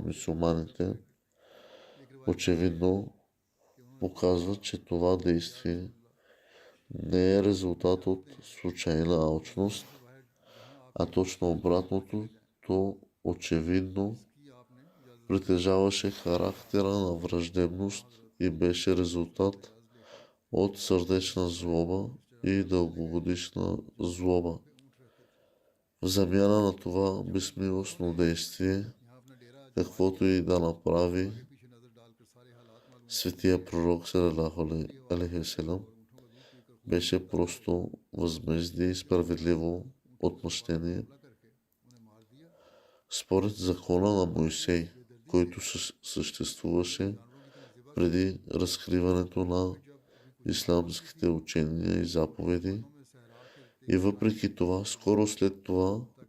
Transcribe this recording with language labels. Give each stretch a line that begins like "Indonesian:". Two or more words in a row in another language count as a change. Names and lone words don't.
Bulgarian: мюсюлманите, очевидно показва, че това действие не е резултат от случайна алчност, а точно обратното, то очевидно притежаваше характера на враждебност и беше резултат от сърдечна злоба и дългогодишна злоба. В замяна на това безмилостно действие, каквото и да направи светия пророк,
Arabic: صلى الله عليه وسلم,
Bulgarian: беше просто възмездие и справедливо отмъщение. Според закона на Мойсей, който съществуваше преди разкриването на исламските учения и заповеди, и въпреки това, скоро след това,